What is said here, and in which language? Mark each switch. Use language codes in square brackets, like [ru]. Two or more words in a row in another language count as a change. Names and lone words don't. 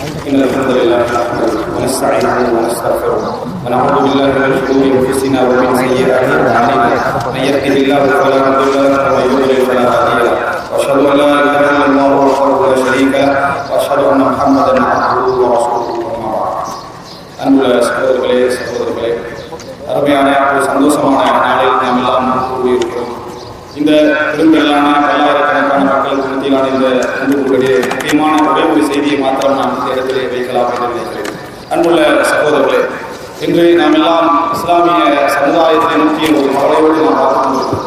[ar] إن الحمد لله نحمده ونستعينه ونستغفره ونعوذ بالله من شرور أنفسنا ومن سيئات أعمالنا من يهده الله فلا مضل له ومن يضلل فلا هادي له وأشهد أن لا إله إلا الله وحده لا شريك له وأشهد أن محمدا عبده ورسوله أما بعد [ta] அன்புள்ள சகோதரர்களே அருமையான ஒரு சந்தோஷமான நாளில் நாம் எல்லாம் கூடியிருக்கிறோம். இந்த பெரும்பெருளான பல்லாயிரக்கணக்கான மக்களுக்கு மத்தியிலான இந்த அன்புடைய முக்கியமான ஒரே ஒரு செய்தியை மாத்திரம் நாம் இந்த இடத்திலே வைக்கலாம் என்று நினைக்கிறேன். அன்புள்ள சகோதரர்களே, இன்று நாம் எல்லாம் இஸ்லாமிய சமுதாயத்தை நோக்கிய ஒரு கவலையோடு நாம் பார்த்து கொண்டிருக்கிறோம்.